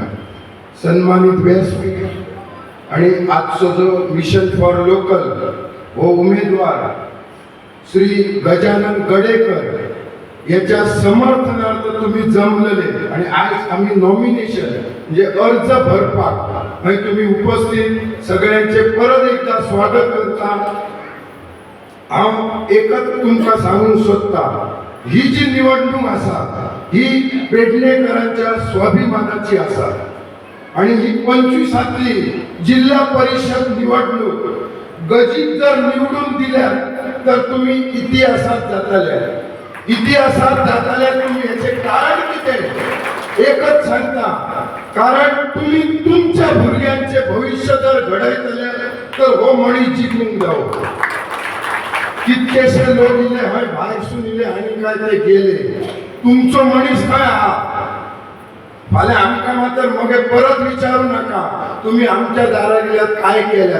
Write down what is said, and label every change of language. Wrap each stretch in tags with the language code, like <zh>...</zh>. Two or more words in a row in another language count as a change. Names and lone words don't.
<kok>सन्मानित व्यासपीठ आणि आजचो जो मिशन फॉर लोकल हो उमेदवार श्री गजानन गडेकर याच्या समर्थनार्थ तुम्ही जमलेले आणि आज आम्ही नॉमिनेशन म्हणजे अर्ज भरपाक आणि तुम्ही उपस्थित सगळ्यांचे परत एकदा स्वागत करता. हांव एकच तुमकां सांगूंक सोदता, ही जी निवडणूक आसा ही पेडणेकरांच्या स्वाभिमानाची आसा आणि ही 25वी जिल्हा परिषद निवडणूक गजीत जर निवडून दिल्या तर तुम्ही इतिहासात जाताले. तुम्ही याचे कारण किती एकच सांगता, कारण तुम्ही तुमच्या भुरग्यांचे भविष्य जर घडयतले तर हो मणी जिंकूंक जावो. कितकेशे लोक इले हय भायरसून इले आनी काय ते गेले, तुमचो मनीस खंय आहा? फाल्यां आमकां मात्र मगे परत विचारू नका तुम्ही आमच्या दारा गेल्यात काय केल्यात.</kok>